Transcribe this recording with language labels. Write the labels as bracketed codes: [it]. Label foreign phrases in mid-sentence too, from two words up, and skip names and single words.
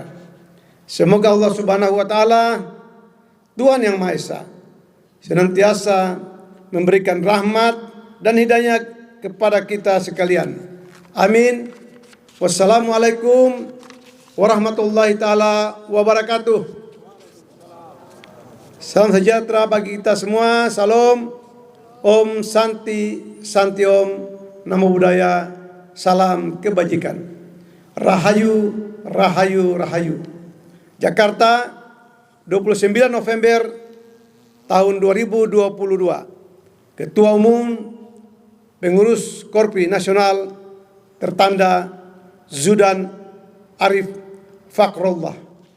[id] Semoga [ar] الله سبحانه وتعالى, [id] Tuhan Yang Maha Esa, senantiasa memberikan rahmat dan hidayah kepada kita sekalian. Amin. [ar] والسلام عليكم ورحمة الله تعالى وبركاته. [id] Salam sejahtera bagi kita semua. Salam. [sa] ॐ शान्ति शान्ति ॐ, [pi] Namo Buddhaya, [id] salam kebajikan. [jv] Rahayu, Rahayu, Rahayu. [id] Jakarta, 29 November tahun 2022. Ketua Umum Pengurus Korpri Nasional tertanda Zudan Arif Fakrullah.